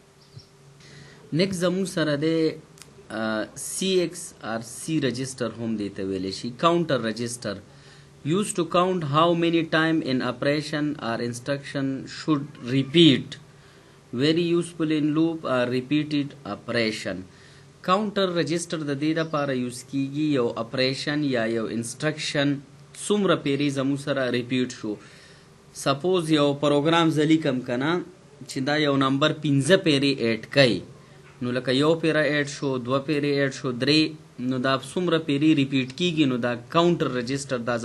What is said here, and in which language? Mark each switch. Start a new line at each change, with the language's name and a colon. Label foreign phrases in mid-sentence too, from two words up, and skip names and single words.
Pashto: نیکسٹ زموږ سره دی سی ایکس آر سی رجسٹر هم دی ته ویلی شي
English: counter register used to count how many time in operation or instruction should repeat very useful in loop or repeated operation counter register
Pashto: د دې لپاره یوز کیږي یو اپریشن یا یو انسټرکشن څومره پیری زموږ سره ریپیټ شو سپوز یو پروګرام زه لیکم کنه چې دا یو نمبر 15 پیری ایډ کوي نو لکه یو پیره ایډ شو دوه پیری ایډ شو درې نو دا څومره پیری ریپیټ کیږي نو دا کاونټر رجسټر دا